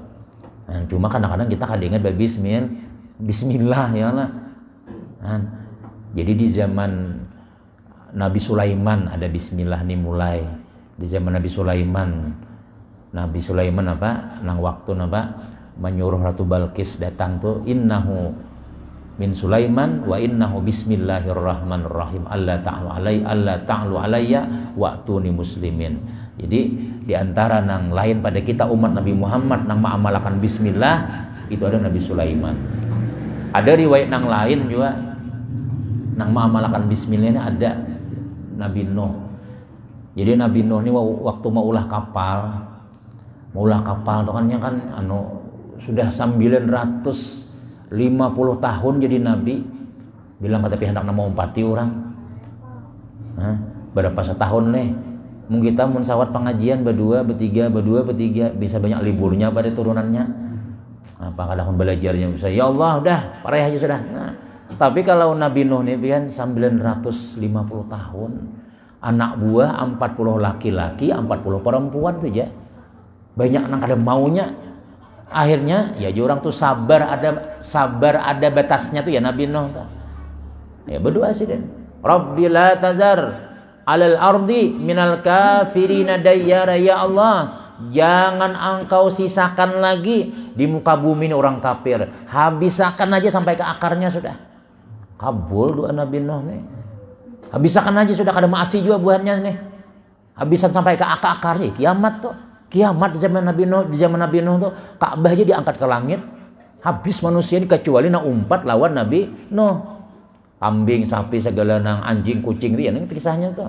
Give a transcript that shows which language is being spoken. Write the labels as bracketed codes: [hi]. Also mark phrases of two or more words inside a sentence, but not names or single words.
[bjn] Nah, cuma kadang-kadang kita kada ingat bismillah ya lah. Nah, jadi di zaman Nabi Sulaiman ada bismillah nih mulai. Di zaman Nabi Sulaiman apa nang waktu menyuruh Ratu Balqis datang tuh [ar] إنه من سليمان وإنه بسم الله الرحمن الرحيم ألا تعلوا علي وأتوني مسلمين. [bjn] Jadi di antara nang lain pada kita umat Nabi Muhammad nang mengamalkan bismillah itu ada Nabi Sulaiman. Ada riwayat nang lain juga nang mengamalkan bismillah ini ada Nabi Nuh. Jadi Nabi Nuh ini waktu mau ulah kapal tuh kan sudah 950 tahun jadi nabi. Bilang kata pihak anak mau umpati orang. Berapa setahun nih? Mungkin kita sawat pengajian berdua, bertiga bisa banyak liburnya pada turunannya. Apa kadang belajarnya bisa [ar] يا الله [bjn] udah parah aja sudah. Nah, tapi kalau Nabi Nuh ini kan 950 tahun. Anak buah 40 laki-laki, 40 perempuan tuh ya. Banyak nang kada maunya. Akhirnya ya orang tuh sabar ada batasnya tuh ya Nabi Nuh tuh. Ya berdoa sih dan [ar] رب لا تذر على الأرض من الكافرين ديارا, [bjn] ya Allah jangan engkau sisakan lagi di muka bumi ini orang kafir, habiskan aja sampai ke akarnya sudah. Kabul doa Nabi Nuh nih. Habiskan aja sudah, kada masih juga buahnya nih. Habisan sampai ke akarnya kiamat tuh. Kiamat di zaman Nabi Nuh tuh Ka'bah aja diangkat ke langit. Habis manusia ini kecuali nak umpat lawan Nabi Nuh. Kambing, sapi, segala nang anjing, kucing dia ini kisahnya tuh.